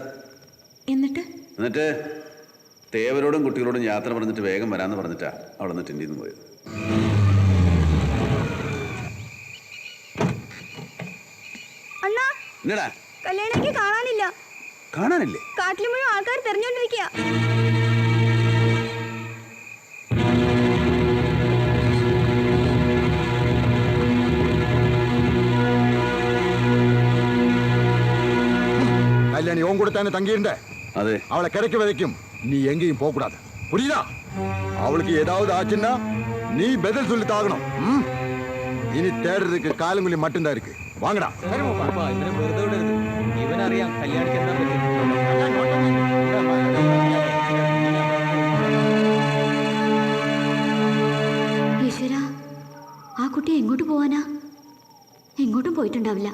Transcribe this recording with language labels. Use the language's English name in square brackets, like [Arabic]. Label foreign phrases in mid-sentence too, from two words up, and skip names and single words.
[Malayalam] എന്നിട്ട് തേവരോടും കുട്ടികളോടും യാത്ര പറഞ്ഞിട്ട് വേഗം വരാമെന്ന് പറഞ്ഞിട്ടാ അവിടെ നിന്ന് ടെന്റിൽ നിന്ന് പോയത്. അണ്ണാ, എന്നടാ കല്യാണിക്ക് കാണാനില്ല. കാണാനില്ലേ? കാട്ടിൽ മുഴുവൻ ആൾക്കാർ തെരഞ്ഞോണ്ടിരിക്കുക. [Tamil] கல்யாணி உன் கூட தானே தங்கியிருந்த? [Malayalam] അതെ. [Tamil] அவளை கிடைக்க வரைக்கும் நீ எங்கேயும் போக கூடாது, புரியுதா? அவளுக்கு ஏதாவது ஆச்சுன்னா நீ பதில் சொல்லி தாகணும். இனி தேடுறதுக்கு காலங்குழி மட்டும்தான் இருக்கு. வாங்கடா. [Malayalam] വെറുതെ വിടരുത്. ഇവനറിയാം കല്യാണിക്ക് എന്താ പറ്റും. ഈശ്വര, ആ കുട്ടി എങ്ങോട്ട് പോവാനാ? എങ്ങോട്ടും പോയിട്ടുണ്ടാവില്ല.